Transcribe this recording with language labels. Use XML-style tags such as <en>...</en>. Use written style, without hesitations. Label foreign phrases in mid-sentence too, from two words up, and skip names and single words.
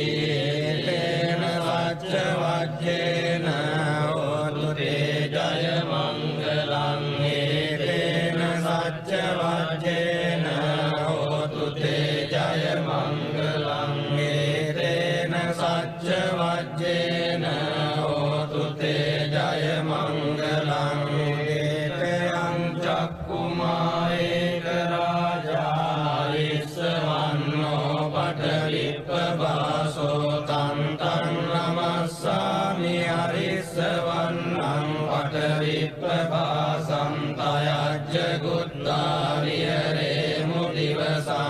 <pi>තේන සච්ච වජ්ජේන හෝතු තේ ජය මංගලං තේන සච්ච වජ්ජේන හෝතු තේ ජය මංගලං තේන සච්ච වජ්ජේන හෝතු තේ ජය මංගලං තේයං චක්කුමා ඒක රාජා ඉස්සවන්නෝ පඨවිප්පවාසෝ තං තං නමස්සාමි අරිස්සවන්නං පඨවිප්පවාසං තයජ්ජ ගුත්තාරියරේ මුදිවසං</pi>